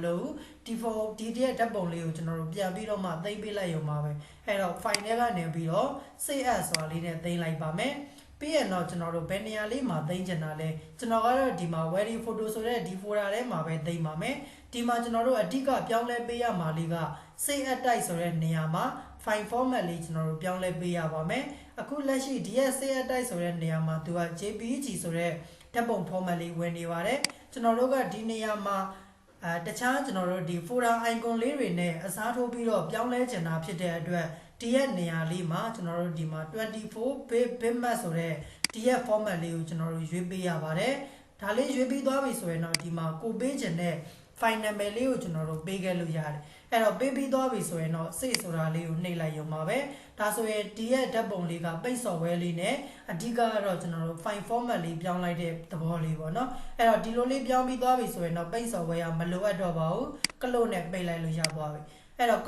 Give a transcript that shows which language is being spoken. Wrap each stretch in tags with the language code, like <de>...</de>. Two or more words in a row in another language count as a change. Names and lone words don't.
<my>လိုဘူးဒီရဲ့ဓာတ်ပုံလေးကိုကျွန်တော်တို့ပြန်ပြီးတော့မှသိမ်းပေးလိုက်ရုံပါပဲအဲ့တော့ file ထဲကနေပြီးတော့</my> <en>save as</en> <my>ဆိုတာလေးနဲ့သိမ်းလိုက်ပါမယ်ပြီးရင်တော့ ကျွန်တော်တို့ဘယ်နေရာလေးမှာသိမ်းချင်တာလဲကျွန်တော်ကတော့ဒီမှာ</my> <en>wedding photo</en> <my>ဆိုတဲ့ဒီ folder ထဲမှာပဲသိမ်းပါမယ်ဒီမှာကျွန်တော်တို့အဓိကပြောင်းလဲပေးရမှာလေးက</my> <en>save as type</en> <my>ဆိုတဲ့နေရာမှာ</my> <en>file format</en> <my>လေးကျွန်တော်တို့ပြောင်းလဲပေးရပါမယ်အခုလက်ရှိဒီရဲ့</my> <en>save as type</en> <my>ဆိုတဲ့နေရာမှာသူက JPG ဆိုတဲ့ဓာတ်ပုံ format လေးဝင်နေပါတယ်ကျွန်တော်တို့ကဒီနေရာမှာတခြားကျွန်တော်တို့ဒီ</my> <en>folder icon</en> <my>လေးတွေနဲ့အစားထိုးပြီးတော့ပြောင်းလဲချင်တာဖြစ်တဲ့အတွက်ဒီရဲ့နေရာလေးမှာကျွန်တော်တို့ဒီမှာ 24 bitmap ဆိုတဲ့ဒီရဲ့ format လေးကိုကျွန်တော်တို့ရွေးပေးရပါတယ်ဒါလေးရွေးပြီးသွားပြီဆိုရင်တော့ဒီမှာကိုပေးချင်တဲ့</my> <en>file name</en> <my>လေးကိုကျွန်တော်တို့ပေးခဲ့လို့ရတယ်အဲ့တော့ပေးပြီးသွားပြီဆိုရင်တော့ save ဆိုတာလေးကိုနှိပ်လိုက်ရုံပါပဲဒါဆိုရင်ဒီရဲ့ဓာတ်ပုံလေးက</my> <en>page software</en> <my>လေးနဲ့အဓိကကတော့ကျွန်တော်တို့</my> <en>file format</en> <my>လေးပြောင်းလိုက်တဲ့သဘောလေးပေါ့နော်အဲ့တော့ဒီလိုလေးပြောင်းပြီးသွားပြီဆိုရင်တော့</my> <en>page software</en> <my>ကမလိုအပ်တော့ပါဘူး close နဲ့ပိတ်လိုက်လို့ရသွားပြီအဲ့တော့</my>